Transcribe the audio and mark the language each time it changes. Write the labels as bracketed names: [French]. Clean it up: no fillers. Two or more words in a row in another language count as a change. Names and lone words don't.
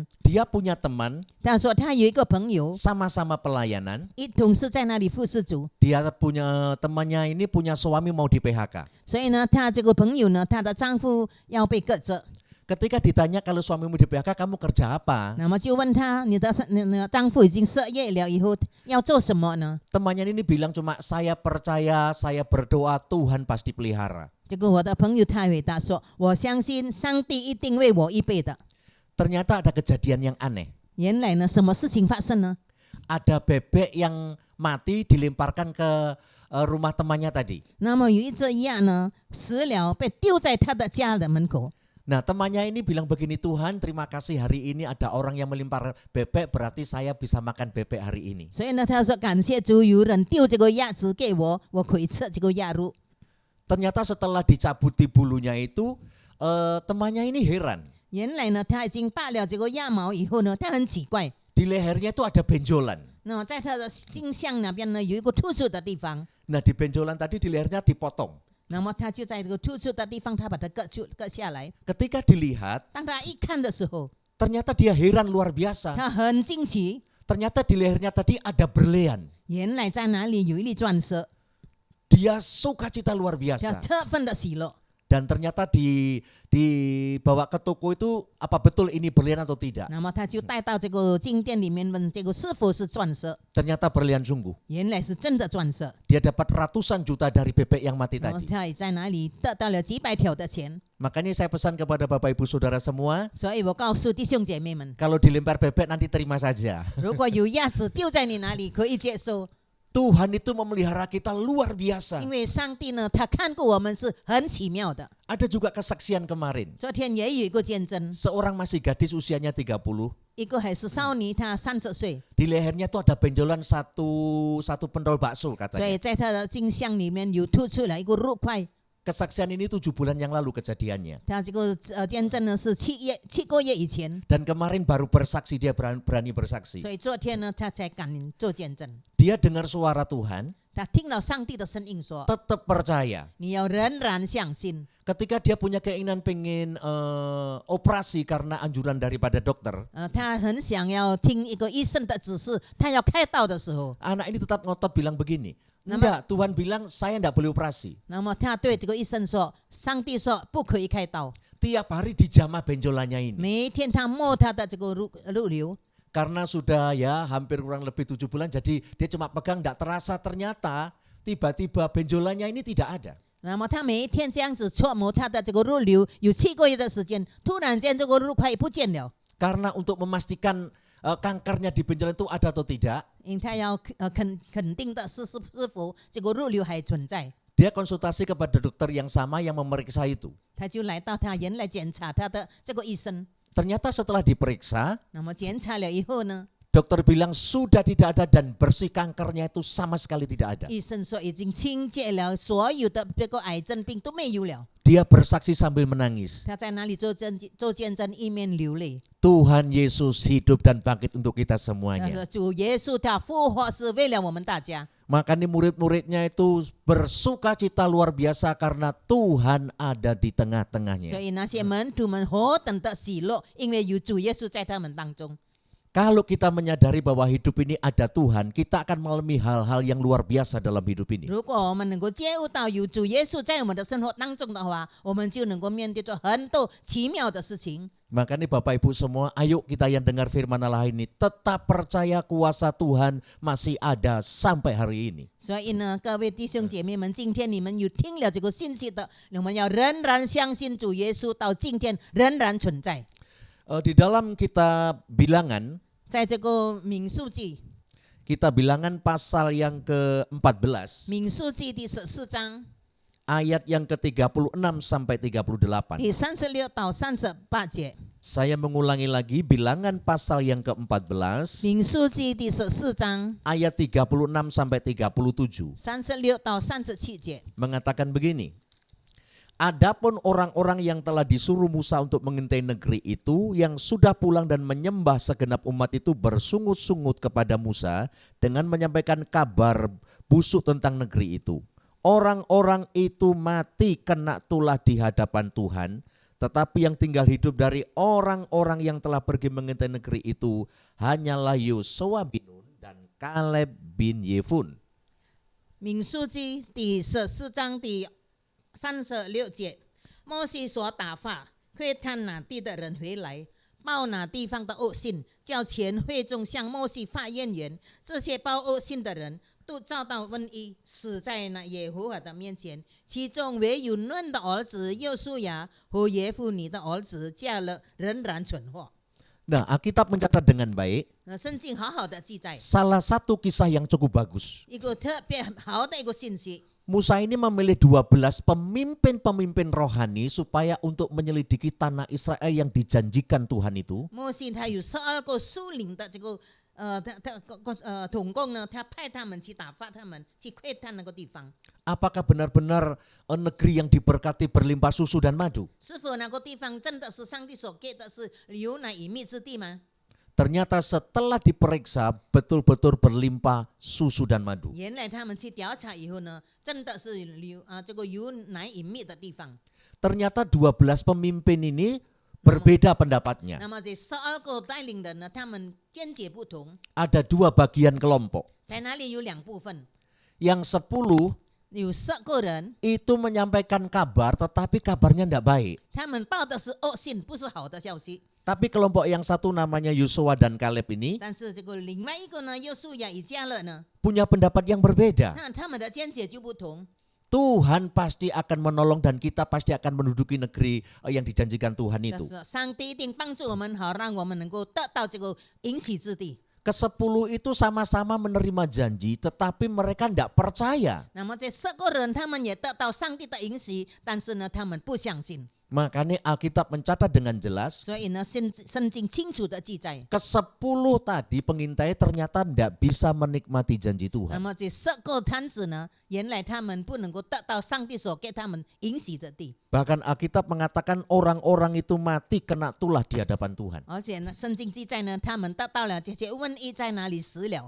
[Indonesian] Dia punya teman, [Chinese] 他说他有一个朋友， [Indonesian] sama-sama pelayanan. [Chinese] 一同是在那里服侍主。 [Indonesian] Dia punya temannya ini punya suami mau di PHK. [Chinese] 所以呢，他这个朋友呢，她的丈夫要被革职。 [Indonesian] Ketika ditanya kalau suamimu di PHK, kamu kerja apa? [Chinese] 那么就问他，你的丈夫已经失业了以后要做什么呢？ [Indonesian] Temannya ini bilang cuma saya percaya, saya berdoa, Tuhan pasti pelihara. [Chinese] 这个我的朋友他回答说，我相信上帝一定为我预备的。 [Indonesian] Ternyata ada kejadian yang aneh. [Chinese] 原来呢，什么事情发生呢？ [Indonesian] Ada bebek yang mati dilemparkan ke rumah temannya tadi. [Chinese] 那么有一只鸭呢，死了被丢在他的家的门口。 [Indonesian] Nah temannya ini bilang begini, Tuhan terima kasih hari ini ada orang yang melempar bebek, berarti saya bisa makan bebek hari ini. [Chinese] 所以呢，他说感谢主，有人丢这个鸭子给我，我可以吃这个鸭肉。 [Indonesian] Ternyata setelah dicabuti bulunya itu, temannya ini heran. [Chinese] 原来呢，他已经拔了这个鸭毛以后呢，他很奇怪， [Indonesian] Di lehernya itu ada benjolan. [Chinese] 那在他的颈项那边呢有一个突出的地方， [Indonesian] Nah di benjolan tadi di lehernya dipotong. [Chinese] 那么他就在这个突出的地方，他把它割下来。 [Indonesian] Ketika dilihat, [Chinese] 当他一看的时候， [Indonesian] ternyata dia heran luar biasa. [Chinese] 他很惊奇， [Indonesian] ternyata di lehernya tadi ada berlian. [Chinese] 原来在哪里有一粒钻石， [Indonesian] Dia sukacita luar [Chinese] 叫 [Indonesian] biasa. [Chinese] 特分的喜乐。 [Indonesian] Dan ternyata dibawa ke toko itu apa betul ini berlian atau tidak. [Chinese] 那么他就带到这个金店里面问这个是否是钻石， [Indonesian] Ternyata berlian sungguh. [Chinese] 原来是真的钻石。 [Indonesian] Dia dapat ratusan juta dari bebek yang mati [Chinese] 然后 [Indonesian] tadi. [Chinese] 他也在哪里得到了几百条的钱。 [Indonesian] Makanya saya pesan kepada Bapak Ibu Saudara semua, [Chinese] 所以我告诉弟兄姐妹们， [Indonesian] kalau dilempar bebek nanti terima saja. [Chinese] 如果有鸭子丢在你哪里，可以接受， [Indonesian] Tuhan itu memelihara kita luar biasa. [Chinese] 因为上帝呢，他看过我们是很奇妙的。 [Indonesian] Ada juga kesaksian kemarin. [Chinese] 昨天也有一个见证， [Indonesian] Seorang masih gadis usianya 30. [Chinese] 一个还是少女，她30岁， [Indonesian] Di lehernya tuh ada benjolan satu pendol bakso [Chinese] 所 [Indonesian] katanya. [Chinese] 以在她的镜像里面有突出了一个肉块。 [Indonesian] Kesaksian ini 7 bulan yang lalu kejadiannya. [Chinese] 她这个见证呢是7个月以前， [Indonesian] Dan kemarin baru bersaksi, dia berani [Chinese] 所 [Indonesian] bersaksi. [Chinese] 以昨天呢，她才敢做见证。 [Indonesian] Dia dengar suara Tuhan, [Chinese] 她听到上帝的声音说 [Indonesian] tetap percaya.：“ [Chinese] 你要仍然相信。 [Indonesian] Ketika dia punya keinginan pengen operasi karena anjuran daripada dokter, ” [Chinese] 她很想要听一个医生的指示，她要开刀的时候， [Indonesian] anak ini tetap ngotot bilang begini, Nama- enggak, Tuhan bilang saya enggak boleh operasi. [Chinese] 那么她对这个医生说：“上帝说不可以开刀。 [Indonesian] Tiap hari dijamah benjolannya ” ini. [Chinese] 每一天她摸她的这个肉瘤， [Indonesian] Karena sudah ya hampir kurang lebih 7 bulan, jadi dia cuma pegang enggak terasa, ternyata tiba-tiba benjolannya ini tidak ada. [Chinese] 那么她每一天这样子搓磨她的这个肉瘤，有7个月的时间，突然间这个肉块不见了。 [Indonesian] Karena untuk memastikan kankernya di benjolan itu ada atau tidak, [Chinese] 因为她要肯定的是否这个肉瘤还存在， [Indonesian] dia konsultasi kepada dokter yang sama yang memeriksa itu. [Chinese] 她就来到她原来检查她的这个医生。 [Indonesian] Ternyata setelah diperiksa, [Chinese] 那么检查了以后呢， [Indonesian] dokter bilang sudah tidak ada dan bersih, kankernya itu sama sekali tidak ada. [Chinese] 医生说已经清洁了，所有的这个癌症病都没有了。 [Indonesian] Dia bersaksi sambil menangis. [Chinese] 他在哪里做见证，一面流泪。 [Indonesian] Tuhan Yesus hidup dan bangkit untuk kita [Chinese] 他 [Indonesian] semuanya. [Chinese] 说主耶稣他复活是为了我们大家， [Indonesian] Makanya murid-muridnya itu bersuka cita luar biasa karena Tuhan ada di [Chinese] 所 [Indonesian] tengah-tengahnya. [Chinese] 以那些门徒们何等的喜乐，因为有主耶稣在他们当中。 [Indonesian] Kalau kita menyadari bahwa hidup ini ada Tuhan, kita akan mengalami hal-hal yang luar biasa dalam hidup ini. [Chinese] 如果我们能够接悟到有主耶稣在我们的生活当中的话，我们就能够面对着很多奇妙的事情。 [Indonesian] Makanya Bapak Ibu semua, ayo kita yang dengar firman Allah ini tetap percaya kuasa Tuhan masih ada sampai hari ini. [Chinese] 所以呢，各位弟兄姐妹们，今天你们有听了这个信息的，我们要仍然相信主耶稣到今天仍然存在。 [Indonesian] Di dalam kitab Bilangan, [Chinese] 在这个民数记， [Indonesian] kita Bilangan pasal yang ke-14, [Chinese] 民数记第14章 [Indonesian] ayat yang ke-36 sampai 38. [Chinese] 第36到38节， [Indonesian] Saya mengulangi lagi, Bilangan pasal yang ke-14, [Chinese] 民数记第14章 [Indonesian] ayat 36 sampai 37. [Chinese] 36 到37节。 [Indonesian] Mengatakan begini, adapun orang-orang yang telah disuruh Musa untuk mengintai negeri itu, yang sudah pulang dan menyembah segenap umat itu bersungut-sungut kepada Musa dengan menyampaikan kabar busuk tentang negeri itu. Orang-orang itu mati kena tulah di hadapan Tuhan, tetapi yang tinggal hidup dari orang-orang yang telah pergi mengintai negeri itu hanyalah Yosua bin Nun dan Kaleb bin Yefun. [Chinese] 民数记第14章第36节，摩西所打发窥探那地的人回来，报那地方的恶信，叫全会众向摩西发怨言。这些报恶信的人都遭到瘟疫，死在那耶和华的面前。其中唯有嫩的儿子约书亚和耶夫尼的儿子迦勒仍然存活。 [Indonesian] Nah, Alkitab mencatat dengan baik [Chinese] 那圣经好好的记载 [Indonesian] salah satu kisah yang cukup bagus. [Chinese] 一个特别好的一个信息。 [Indonesian] Musa ini memilih 12 pemimpin-pemimpin rohani supaya untuk menyelidiki tanah Israel yang dijanjikan Tuhan itu. [Chinese] 摩西他有12个属灵的这个统共呢，他派他们去打发他们去窥探那个地方， [Indonesian] Apakah benar-benar negeri yang diberkati berlimpah susu dan madu? [Chinese] 是否那个地方真的是上帝所给的是流奶与蜜之地吗？ [Indonesian] Ternyata setelah diperiksa betul-betul berlimpah susu dan madu. [Chinese] 原来他们去调查以后呢，真的是这个有奶与蜜的地方。 [Indonesian] Ternyata 12 pemimpin ini berbeda pendapatnya. [Chinese] 那么这12个带领人呢，他们见解不同， [Indonesian] Ada 2 bagian kelompok. [Chinese] 在那里有2部分， [Indonesian] Yang 10 [Chinese] 有10个人， [Indonesian] itu menyampaikan kabar tetapi kabarnya tidak baik. [Chinese] 他们报的是恶信，不是好的消息。 [Indonesian] Tapi kelompok yang satu namanya Yosua dan Kaleb ini [Chinese] 但是这个另外一个呢，约书亚以加勒呢， [Indonesian] punya pendapat yang berbeda. [Chinese] 那他们的见解就不同。 [Indonesian] Tuhan pasti akan menolong dan kita pasti akan menduduki negeri yang dijanjikan Tuhan [Chinese] 但 [Indonesian] itu. [Chinese] 是上帝一定帮助我们，好让我们能够得到这个应许之地。 [Indonesian] Ke-10 itu sama-sama menerima janji tetapi mereka tidak percaya. [Chinese] 那么这10个人，他们也得到上帝的应许，但是呢，他们不相信。 [Indonesian] Makanya Alkitab mencatat dengan jelas [Chinese] 所以呢，圣经清楚的记载。 [Indonesian] ke-10 tadi pengintai ternyata tidak bisa menikmati janji [Chinese] 那 [Indonesian] Tuhan. [Chinese] 么这10个摊子呢，原来他们不能够得到上帝所给他们应许的地， [Indonesian] Bahkan Alkitab mengatakan orang-orang itu mati kena tulah di hadapan Tuhan. [Chinese] 而且呢，圣经记载呢，他们得到了这些瘟疫在哪里死了。